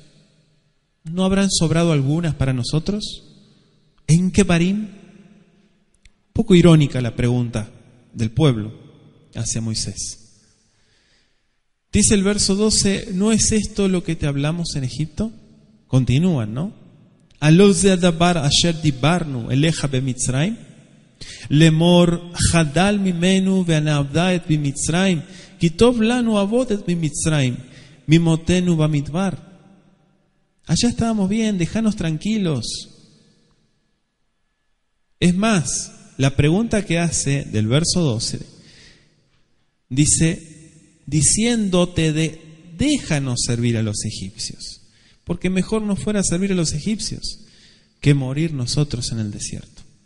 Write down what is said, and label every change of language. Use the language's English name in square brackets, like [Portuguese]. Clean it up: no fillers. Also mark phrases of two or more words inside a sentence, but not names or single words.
[Spanish] ¿No habrán sobrado algunas para nosotros? ¿En Kebarim? Poco irónica la pregunta del pueblo hacia Moisés. Dice el verso 12, ¿no es esto lo que te hablamos en Egipto? Continúan, ¿no? [Hebrew] הלוא זה הדבר אשר דיברנו אליך במצרים לאמר חדל ממנו ונעבדה את מצרים כי טוב לנו עבד את מצרים ממותנו במדבר. [Spanish] Allá estábamos bien, déjanos tranquilos. Es más, la pregunta que hace del verso 12 dice, diciéndote déjanos servir a los egipcios, porque mejor nos fuera servir a los egipcios que morir nosotros en el desierto.